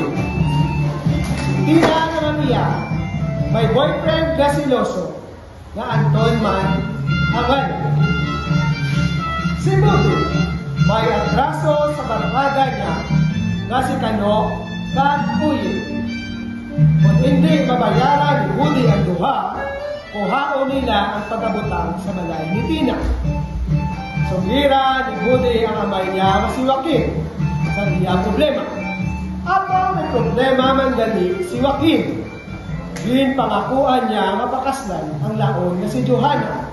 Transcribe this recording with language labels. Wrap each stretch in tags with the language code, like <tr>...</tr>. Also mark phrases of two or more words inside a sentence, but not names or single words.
<hil>Tina naman niya, may boyfriend na si Loso, na Anton man ang ano. Si Budi, may atraso sa barkada niya na si Kano kag Uyo. Kung hindi mabayaran ni Budi ang duha, kuhaon nila ang pagkabutang sa balay ni Tina. Sumira ni Budi ang amay niya na si Joaquin sa iyang problema. Apa may problema man gali si Joaquin. Din pangakuan niya mapakaslan ang laon na si Johanna.</hil>